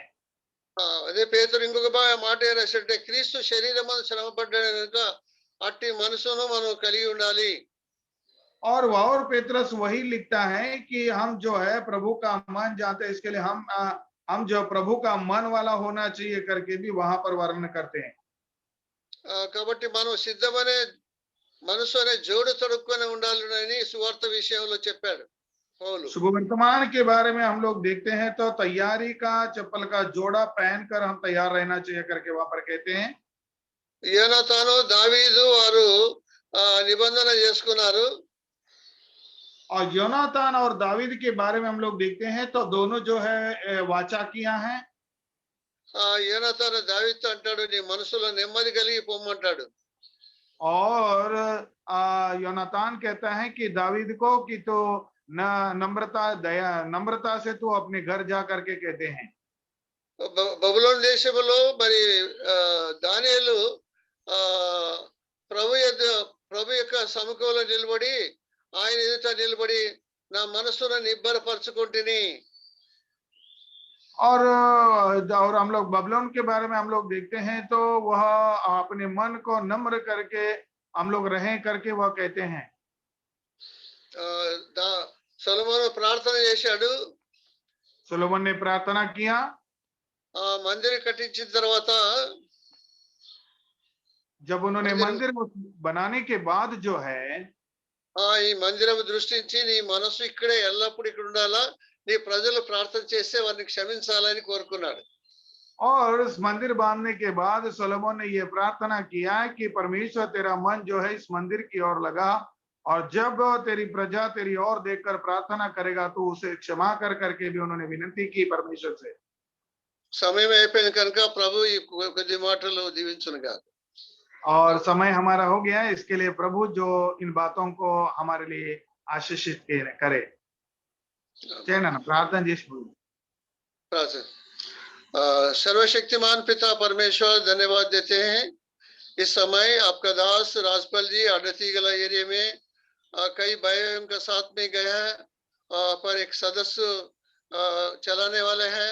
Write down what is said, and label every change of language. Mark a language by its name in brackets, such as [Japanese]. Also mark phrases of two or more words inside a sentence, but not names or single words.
[Telugu] అదే పేతురు ఇంకొక మాట ఏం రాశాడంటే, క్రీస్తు శరీరం శ్రమ పడ్డాడు కనుక అట్టి మనసును మనం కలిగి ఉండాలి. [Hindi] और पेतरस वही लिखता है कि हम जो है प्रभु का मन जानते हैं, इसके लिए हम जो प्रभु का मन वाला होना चाहिए करके भी वहां पर वर्णन करते हैं। [Telugu] కాబట్టి మనం సిద్ధమనే మనసు అనే జోడు తొడుక్కొని ఉండాలని సువార్త విషయంలో చెప్పాడు పౌలు. [Hindi] शुभ वर्तमान के बारे में हम लोग देखते हैं तो तैयारी का चप्पल का जोड़ा पहनकर हम तैयार रहना चाहिए करके वहां पर कहते हैं। [Telugu] యోనాతాను దావీదు వారు నిబంధన చేసుకున్నారు. [Hindi] और योनातान और दावीद के बारे में हम लोग देखते हैं तो दोनों जो है वाचा किया है। [Telugu] యోనాతాను దావీదుతో అంటాడు, నీ మనసులో నెమ్మది కలిగి పొమ్మంటాడు। [Hindi] और योनातान कहता है कि दावीद को कि तो नम्रता से तू अपने घर जा करके कहते हैं। [Telugu] బబులోను దేశములో మరి దానియేలు ఆ ప్రభు యొక్క సముఖంలో నిలబడి ఆయన ఎదుట నిలబడి నా మనసును నిబ్బరపరచుకుంటుని। [Hindi] और हम लोग बबलोन के बारे में हम लोग देखते हैं तो वह अपने मन को नम्र करके हम लोग रहें करके वह कहते हैं। [Telugu] సొలొమోను ప్రార్థన చేశాడు। [Hindi] सोलोमन ने प्रार्थना किया। [Telugu] మందిరం కట్టించిన తర్వాత [Hindi] जब उन्होंने मंदिर बनाने के बाद जो है [Telugu] ఈ మందిరం దృష్టించి నీ మనసు ఇక్కడే ఎల్లప్పుడూ ఇక్కడ ఉండాలా, నీ ప్రజలు ప్రార్థన చేస్తే వారిని క్షమించాలని కోరుకున్నాడు। [Hindi] और उस मंदिर बांधने के बाद सोलोमन ने यह प्रार्थना किया कि परमेश्वर तेरा मन जो है इस मंदिर की ओर लगा, और जब तेरी प्रजा तेरी ओर देखकर प्रार्थना करेगा तो उसे क्षमा कर करके भी उन्होंने विनती की परमेश्वर से। [Telugu] సమయం అయిపోయింది కనుక ప్రభు ఈ కొద్ది మాటలు దీవించునుగా। [Hindi] और समय हमारा हो गया है, इसके लिए प्रभु जो इन बातों को हमारे लिए आशीषित करे। प्रार्थना जी। प्रार्थना। सर्वशक्तिमान पिता परमेश्वर, धन्यवाद देते हैं इस समय आपका दास राजपाल जी आड़ती गला एरिया में कई भाइयों के साथ में गया है, पर एक सदस्य चलाने वाले हैं।